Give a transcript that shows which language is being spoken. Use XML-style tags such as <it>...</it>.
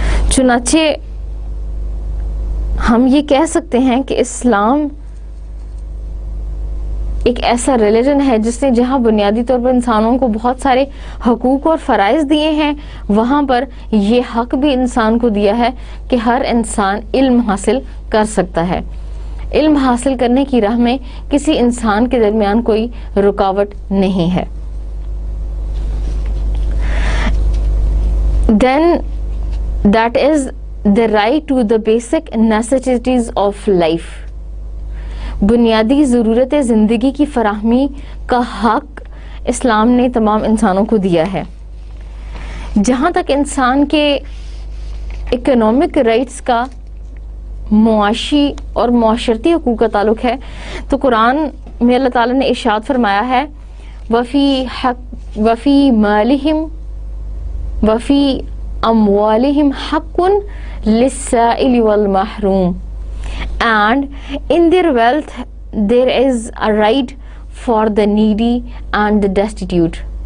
<ur>چنانچہ ہم یہ کہہ سکتے ہیں کہ اسلام ایک ایسا ریلیجن ہے جس نے جہاں بنیادی طور پر انسانوں کو بہت سارے حقوق اور فرائض دیے ہیں وہاں پر یہ حق بھی انسان کو دیا ہے کہ ہر انسان علم حاصل کر سکتا ہے. علم حاصل کرنے کی راہ میں کسی انسان کے درمیان کوئی رکاوٹ نہیں ہے.</ur> <en>Then that is the right to the basic necessities of life.</en> <ur>بنیادی ضرورت زندگی کی فراہمی کا حق اسلام نے تمام انسانوں کو دیا ہے. جہاں تک انسان کے اکنامک رائٹس کا معاشی اور معاشرتی حقوق کا تعلق ہے تو قرآن میں اللہ تعالیٰ نے ارشاد فرمایا ہے</ur> <ar>وفی مالہم وفی اموالہم حق للسائل والمحروم</ar> <en>and in their wealth there is a right for the needy and the destitute.</en>